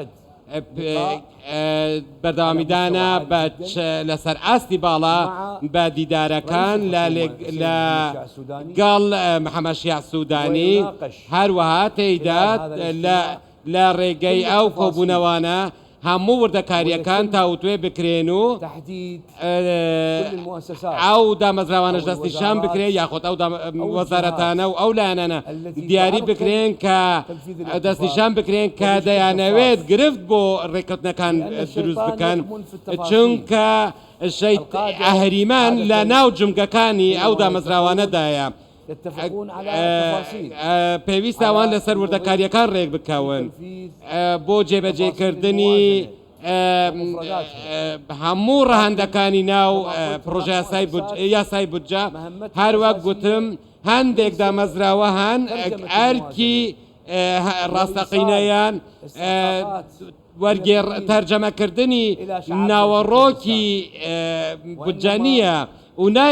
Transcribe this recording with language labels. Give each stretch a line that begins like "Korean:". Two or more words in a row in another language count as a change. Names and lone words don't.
Central Kurdish: بەردەوامیدانە لەسەر ئاستی باڵا بە دیدارەکان لە گەڵ محەممەد شیع سوودانی هەروەها تێیدات لە ڕێگەی ئەو کۆبوونەوانە هەموو وردەکاریەکان تاوتوێ بکرێن و
Arabic: تحديد كل المؤسسات
Central Kurdish: ئەو دامەزراوانش دەستنیشان بکرێت یاخۆت ئەو وەزارەتانە و ئەو لایەنانە دیاری بکرێن کە دەستنیشان بکرێن کە دەیانەوێت گرفت بۆ ڕێکەوتنەکان دروست بکەن چونکە ئەهریمان لە ناو جمگەکانی ئەو دامەزراوانەدایە
Arabic: يتفقون على التفاصيل
Central Kurdish: پێویستە ئەوان لەسەر وردەکاریەکان ڕێک بکەون بۆ جێبەجێکردنی هەموو ڕەهەندەکانی ناو پرۆژە یاسای بودجە هەروەک گوتم هەندێک دامەزراوە هەن ئەرکی ڕاستەقینەیان وەرگێڕ تەرجەمەکردنی ناوەڕۆکی بودجە نییە و